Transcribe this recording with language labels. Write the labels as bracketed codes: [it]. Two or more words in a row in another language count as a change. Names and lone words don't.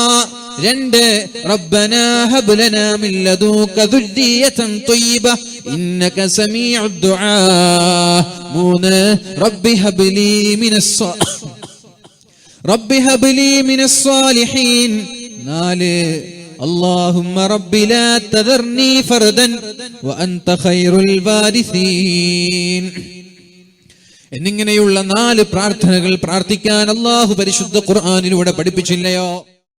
[ar] 2, ربنا هب لنا من لدنك ذرية طيبة إنك سميع الدعاء. 3, رب هب لي من الصالحين. 4, اللهم رب لا تذرني فردا وأنت خير الوارثين. [ml] എന്നിങ്ങനെയുള്ള 4 പ്രാർത്ഥനകൾ പ്രാർത്ഥിക്കാൻ അല്ലാഹു പരിശുദ്ധ ഖുർആനിലൂടെ പഠിപ്പിച്ചില്ലയോ?